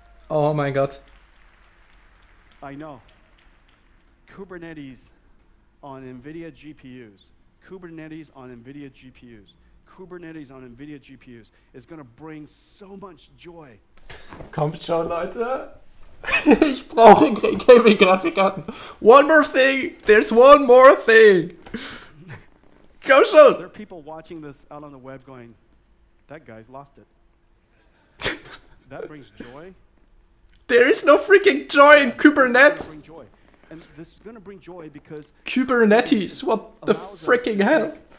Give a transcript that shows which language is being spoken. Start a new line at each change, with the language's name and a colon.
English: Oh my God. I know. Kubernetes on Nvidia GPUs. Kubernetes on Nvidia GPUs. Kubernetes on Nvidia GPUs is going to bring so much joy.
German: Kommt schon, Leute. Ich brauche Gaming-Grafikkarten.
English: One more thing. There's one more thing.
German: Komm schon.
English: There are people watching this out on the web going, that guy's lost it. That brings joy. There is no freaking joy in Kubernetes. Bring joy. And this is going to bring joy because Kubernetes, what the freaking hell?